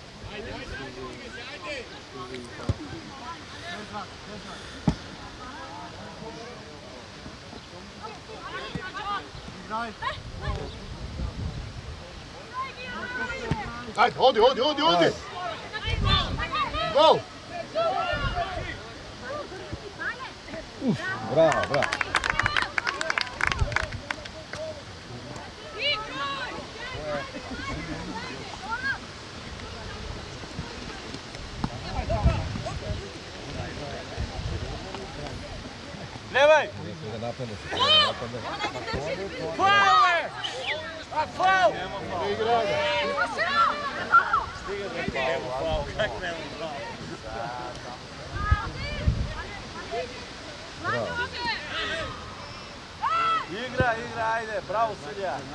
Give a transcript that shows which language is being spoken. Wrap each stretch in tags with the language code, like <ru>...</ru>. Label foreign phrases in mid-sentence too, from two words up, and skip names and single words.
<mk>Ajde, odi, odi, odi, odi! Gol! Bravo, bravo! Левај! Da napadne se, napadne. Фаул е! А фаул! Нема фаул. Ne igra ga. Стига до фаул, фаул. Как нема фаул? Игра, игра, ајде, браво судија.</mk>